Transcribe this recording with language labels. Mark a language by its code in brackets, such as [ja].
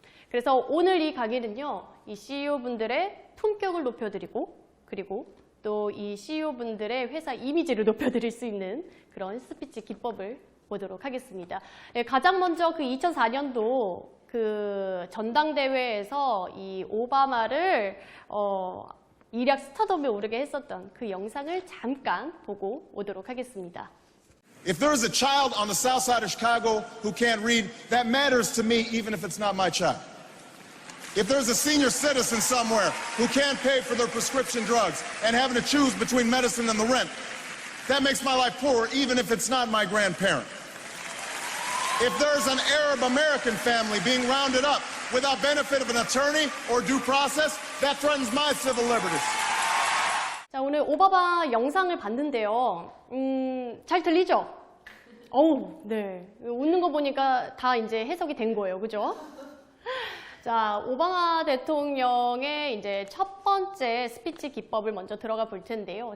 [ko] 그래서 오늘 이 강의는요. 이 CEO분들의 품격을 높여드리고 그리고 또 이 CEO분들의 회사 이미지를 높여드릴 수 있는 그런 스피치 기법을 보도록 하겠습니다. 가장 먼저 그 2004년도 그 전당대회에서 이 오바마를 일약 스타덤에 오르게 했었던 그 영상을 잠깐 보고 오도록 하겠습니다. [en] If there is a child on the south side of Chicago who can't read, that matters to me even if it's not my child. If there's a senior citizen somewhere who can't pay for their prescription drugs and having to choose between medicine and the rent, that makes my life poorer even if it's not my grandparent. If there's an Arab American family being rounded up without benefit of an attorney or due process, that threatens my civil liberties. [ko] 자, 오늘 오바마 영상을 봤는데요. 잘 들리죠? 어우, 네. 웃는 거 보니까 다 이제 해석이 된 거예요. 그죠? 자, 오바마 대통령의 이제 첫 번째 스피치 기법을 먼저 들어가 볼 텐데요.